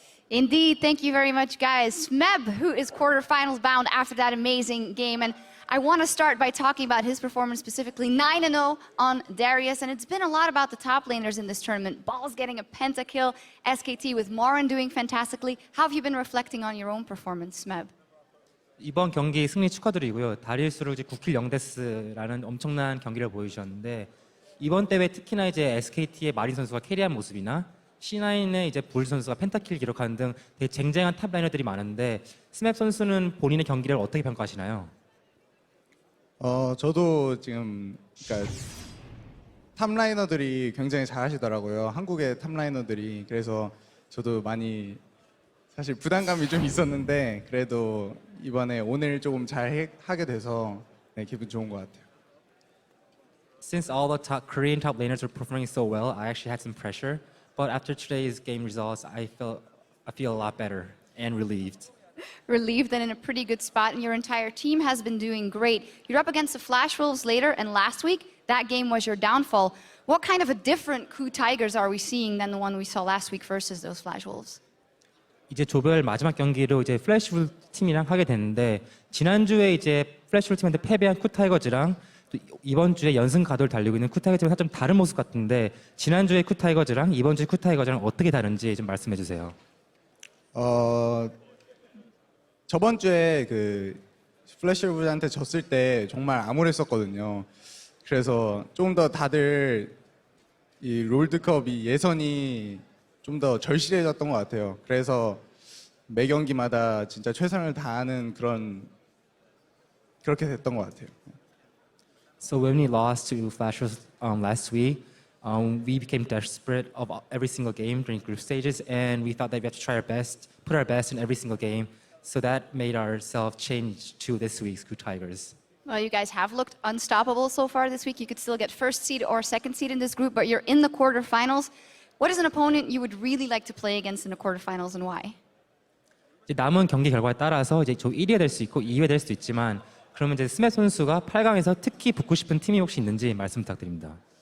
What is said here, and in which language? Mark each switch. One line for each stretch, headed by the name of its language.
English: Indeed, thank you very much, guys. Smeb, who is quarterfinals bound after that amazing game, and I want to start by talking about his performance specifically, 9-0 on Darius, and it's been a lot about the top laners in this tournament. Ball's getting a pentakill, SKT with Morin doing fantastically. How have you been reflecting on your own performance, Smeb?
Korean: 이번 경기 승리 축하드리고요. 다리우스로 이제 9킬 0데스라는 엄청난 경기를 보여주셨는데 이번 대회 특히나 이제 SKT의 마린 선수가 캐리한 모습이나 C9의 이제 볼 선수가 펜타킬 기록하는 등 되게 쟁쟁한 탑 라이너들이 많은데 스맵 선수는 본인의 경기를 어떻게 평가하시나요? 저도 지금 그러니까 탑라이너들이 굉장히 잘하시더라고요. 한국의 탑라이너들이. 그래서 저도 많이 사실 부담감이 좀 있었는데 그래도 이번에 오늘 조금 잘 하게 돼서 기분 좋은 것 같아요.
English: Since all the Korean top laners were performing so well, I actually had some pressure. But after today's game results, I feel a lot better and relieved. relieved and in a pretty good spot, and your entire team has been doing great. You're up against the Flash Wolves later, and last week, that game was your downfall. What kind of a different KOO Tigers are we seeing than the one we saw last week versus those Flash Wolves?
Korean: 이제 조별 마지막 경기로 이제 플래시풀 팀이랑 하게 됐는데 지난주에 이제 플래시풀 팀한테 패배한 KOO 타이거즈랑 또 이번 주에 연승 가도를 달리고 있는 KOO 타이거즈랑 살짝 좀 다른 모습 같은데 지난주에 KOO 타이거즈랑 이번 주에 KOO 타이거즈랑 어떻게 다른지 좀 말씀해 주세요. 저번 주에 그 플래시풀한테 졌을 때 정말 암울했었거든요. 그래서 좀 더 다들 이 롤드컵이 예선이 좀 더 절실해졌던 것 같아요. 그래서 매 경기마다 진짜 최선을 다하는 그렇게 됐던 것 같아요.
English: So when we lost to Flashers last week, we became desperate of every single game during group stages, and we thought that we had to try our best, put our best in every single game. So that made ourselves change to this week's KOO Tigers. Well, you guys have looked unstoppable so far this week. You could still get first seed or second seed in this group, but you're in the quarterfinals. What is an opponent you would really like to play against in the quarterfinals, and why?
Korean: 이제 남은 경기 결과에 따라서 이제 저 1위가 될 수 있고 2위가 될 수도 있지만 그러면 이제 스맷 선수가 8강에서 특히 붙고 싶은 팀이 혹시 있는지 말씀 부탁드립니다.